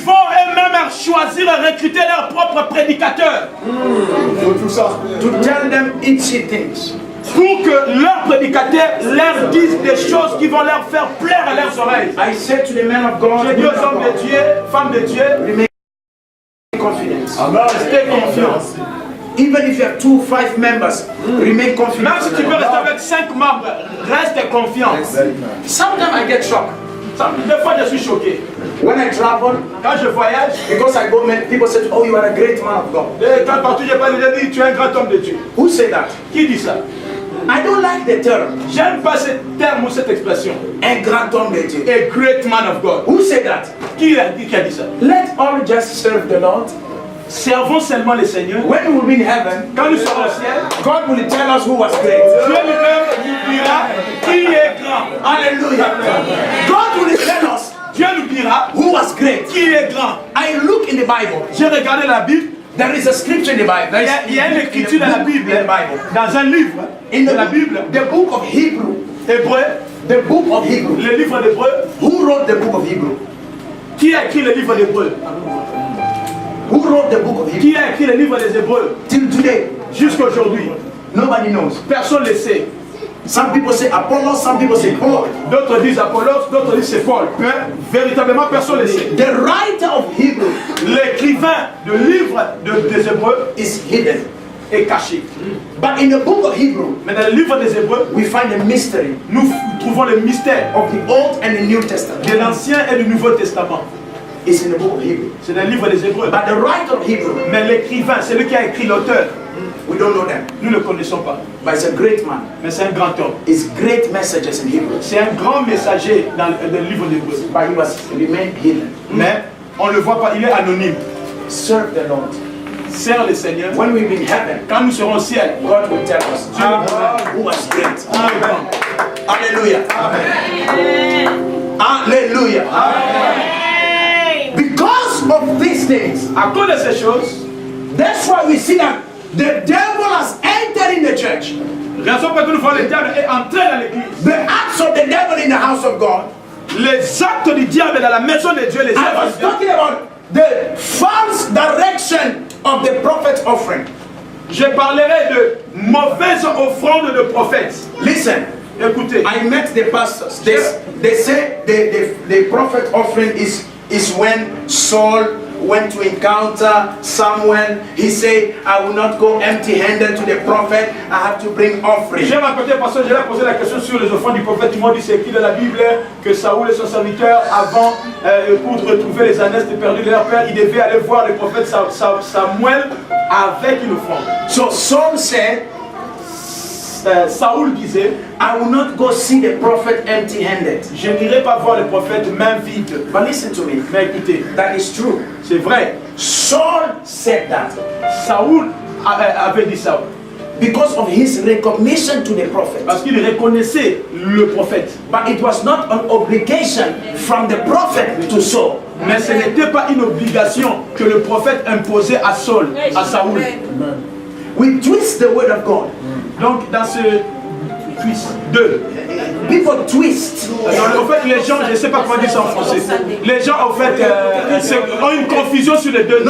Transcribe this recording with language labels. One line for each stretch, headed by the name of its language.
French: vont eux-mêmes choisir et recruter leurs propres prédicateurs
English: To tell them itchy things.
French: pour que leurs prédicateurs leur disent des choses qui vont leur faire plaire à leurs oreilles.
English: I said to the men of God,
French: J'ai dit aux hommes de Dieu, femmes de Dieu,
English: remain confident.
French: restez confiants.
English: Even if you have 2, 5 members, remain confident.
French: Même si tu peux rester avec 5 membres, reste confiant.
English: Sometimes I get shocked.
French: Des fois, je suis choqué.
English: When I travel,
French: Quand je voyage,
English: because I go, people say, oh, you are a great man of God.
French: et quand partout je parle, je dis, tu es un grand homme de Dieu.
English: Who say that?
French: Qui dit ça?
English: I don't like the term,
French: J'aime pas ce terme ou cette expression. un grand homme de Dieu.
English: A great man of God. Who say that?
French: Qui a dit ça?
English: Let all just serve the Lord.
French: Servons seulement le Seigneur.
English: When we will be in heaven,
French: Quand nous serons au ciel,
English: God will tell us who was great.
French: Dieu lui-même nous dira qui est grand.
English: Hallelujah. God will tell us
French: Dieu nous dira
English: who was great.
French: qui est grand.
English: I look in the Bible.
French: J'ai regardé la Bible.
English: There is a scripture in the Bible.
French: Il y a une écriture dans la Bible,
English: In the Bible.
French: dans un livre
English: In
French: de
English: the,
French: la Bible,
English: the book of Hebrew.
French: hébreu,
English: The book of Hebrew.
French: le livre d'hébreu.
English: Who wrote the book of Hebrew?
French: Qui a écrit le livre d'hébreu?
English: Who wrote the book of Hebrew?
French: Qui a écrit le livre des hébreux?
English: Till today,
French: Jusqu'à aujourd'hui,
English: nobody knows.
French: personne ne le sait.
English: Some people say Apollos, some people say Paul.
French: D'autres disent Apollos, d'autres disent c'est Paul. Mais véritablement, personne ne le sait.
English: The writer of Hebrew
French: L'écrivain du livre des hébreux
English: is hidden.
French: est caché.
English: But in the book of Hebrew,
French: Mais dans le livre des hébreux,
English: we find a mystery
French: nous trouvons le mystère
English: of the Old and the New Testament.
French: de l'Ancien et du Nouveau Testament.
English: It's in the book of Hebrew.
French: C'est dans le livre des hébreux.
English: But the writer of Hebrew,
French: Mais l'écrivain, c'est lui qui a écrit l'auteur.
English: we don't know them.
French: Nous ne le connaissons pas.
English: But it's a great man.
French: Mais c'est un grand homme.
English: It's great messages in Hebrew.
French: C'est un grand messager dans le livre des hébreux.
English: But he was remained hidden.
French: Mais on ne le voit pas, il est anonyme.
English: Serve the Lord.
French: Sers le Seigneur.
English: When we be in heaven,
French: Quand nous serons au ciel,
English: God will tell us who was great. Amen. Hallelujah. Hallelujah. Because of these things,
French: À cause de ces choses,
English: that's why we see that the devil has entered in the church.
French: raison pour laquelle nous voyons le diable est entré dans l'église.
English: The acts of the devil in the house of God.
French: Les actes du diable dans la maison de Dieu, les
English: I
French: œuvres
English: was
French: du diable.
English: talking about the false direction of the prophet's offering.
French: Je parlerai de mauvaises offrandes de prophètes.
English: Listen,
French: Écoutez,
English: I met the pastors. They say the prophet offering is when Saul went to encounter Samuel. He said, I will not go empty-handed to the prophet. I have to bring offering.
French: j'ai raconté parce que je vais poser la question sur les offrandes du prophète. Tout le monde dit c'est écrit dans la Bible que Saoul et son serviteur, avant, pour retrouver les ânesses perdus de leur père, ils devaient aller voir le prophète Samuel avec une offrande.
English: So Saul said,
French: Saoul disait,
English: I will not go see the prophet empty-handed.
French: je n'irai pas voir le prophète main vide.
English: But listen to me.
French: Mais écoutez,
English: That is true.
French: c'est vrai.
English: Saul said that
French: Saoul avait dit ça
English: because of his recognition to the prophet.
French: parce qu'il reconnaissait le prophète.
English: But it was not an obligation from the prophet to Saul.
French: Mais ce n'était pas une obligation que le prophète imposait à Saul, à Saoul.
English: We twist the word of God.
French: Donc dans ce twist 2,
English: People twist.
French: en fait les gens, je ne sais pas comment dire ça en français, les gens en fait ont une confusion sur les deux.